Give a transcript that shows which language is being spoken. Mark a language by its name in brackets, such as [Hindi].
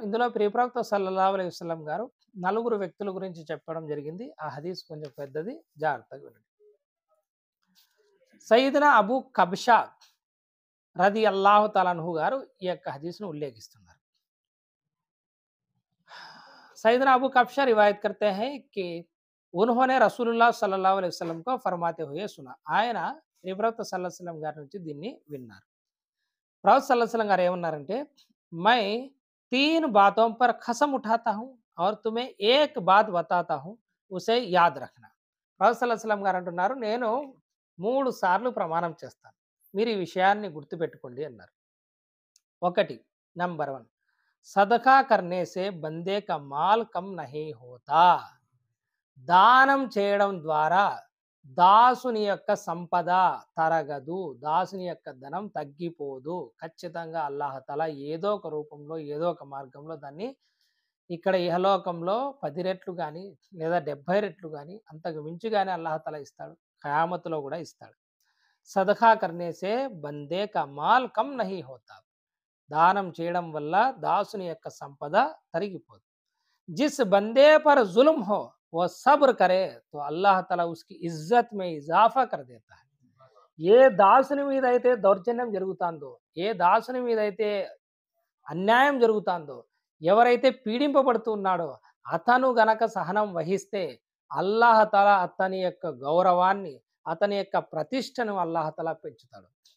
[Telugu] ఇందులో ప్రవక్త సల్లల్లాహు అలైహి వసల్లం గారు నలుగురు వ్యక్తుల గురించి చెప్పడం జరిగింది. ఆ హదీస్ కొంచెం పెద్దది, జాగ్రత్తగా వినండి. సయ్యిదునా అబూ కబ్షా రదియల్లాహు తఆలా అన్హు గారు ఈ యొక్క హదీస్ను ఉల్లేఖిస్తున్నారు. [Hindi] सैयदना अबू कब्शा रिवायत करते हैं कि उन्होंने रसूलुल्लाह सल्लल्लाहु अलैहि वसल्लम को फरमाते हुए सुना. [Telugu] ఆయన ప్రవక్త సల్లల్లాహు అలైహి వసల్లం గారి నుంచి దీన్ని విన్నారు. ప్రవక్త సల్లల్లాహు అలైహి వసల్లం గారు ఏమన్నారంటే, [Hindi] मैं 3 बातों पर कसम उठाता हूँ और तुम्हें एक बात बताता हूँ उसे याद रखना. [Telugu] ప్రవక్త సల్లల్లాహు అలైహి వసల్లం గారు అంటున్నారు, నేను 3 సార్లు ప్రమాణం చేస్తాను, మీరు ఈ విషయాన్ని గుర్తుపెట్టుకోండి అన్నారు. [Hindi] 1 నంబర్ 1, సదకా కర్నే సే బందే కా మాల్ కమ్ నహీ హోతా. [Telugu] దానం చేయడం ద్వారా దాసుని యొక్క సంపద తరగదు, దాసుని యొక్క ధనం తగ్గిపోదు. ఖచ్చితంగా అల్లాహతఆలా ఏదో ఒక రూపంలో, ఏదో ఒక మార్గంలో దాన్ని ఇక్కడ ఇహలోకంలో 10 రెట్లు కానీ లేదా 70 రెట్లు కానీ అంతకు మించి కానీ అల్లాహతఆలా ఇస్తాడు, ఖయామతులో కూడా ఇస్తాడు. [Hindi] సదకా కర్నే సే బందే కా మాల్ కమ్ నహీ హోతా. [Telugu] దానం చేయడం వల్ల దాసుని యొక్క సంపద తరిగిపోదు. [Hindi] జిస్ బందే పర్ జుల్మ్ హో वो सब्र करे तो अल्लाह ताला उसकी इज्जत में इजाफा कर देता है. [Telugu] ఏ దాసుని మీద అయితే దౌర్జన్యం జరుగుతాందో, ఏ దాసుని మీద అయితే అన్యాయం జరుగుతాందో, ఎవరైతే పీడింపబడుతూ ఉన్నాడో అతను గనక సహనం వహిస్తే అల్లాహ్ తాలా అతని యొక్క గౌరవాన్ని, అతని యొక్క ప్రతిష్టను అల్లాహ్ తాలా పెంచుతాడు.